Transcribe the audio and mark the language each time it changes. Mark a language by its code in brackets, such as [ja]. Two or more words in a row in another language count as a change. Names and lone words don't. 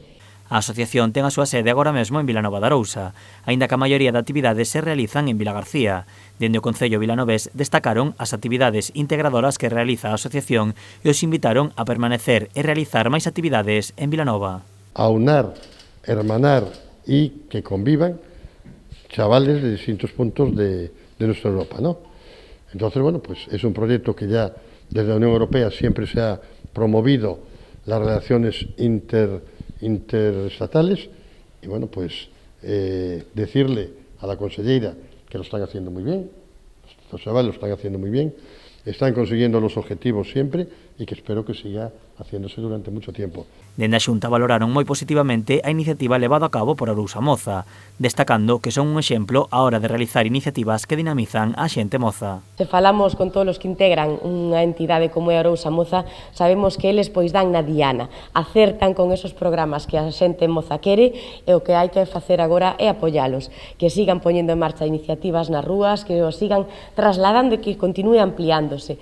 [gl] A asociación ten a súa sede agora mesmo en Vilanova de Arousa, aínda que a maioría de actividades se realizan en Vilagarcía. Dende o Concello vilanovés destacaron as actividades integradoras que realiza a asociación e os invitaron a permanecer e realizar máis actividades en Vilanova. [es] Aunar, hermanar y que convivan chavales de distintos puntos de nuestra Europa, ¿no? Entonces, bueno, pues es un proyecto que ya desde la Unión Europea siempre se ha promovido las relaciones interestatales y, bueno, pues decirle a la consellera que lo están haciendo muy bien, los chavales lo están haciendo muy bien, están consiguiendo los objetivos siempre y que espero que siga haciéndose durante mucho tiempo. [gl] Dende a Xunta valoraron moi positivamente a iniciativa levada a cabo por Arousa Moza, destacando que son un exemplo á hora de realizar iniciativas que dinamizan a xente moza. Se falamos con todos os que integran unha entidade como é Arousa Moza, sabemos que eles pois dan na diana, acertan con esos programas que a xente moza quere e o que hai que facer agora é apoialos, que sigan poñendo en marcha iniciativas nas rúas, que os sigan trasladando e que continue ampliándose.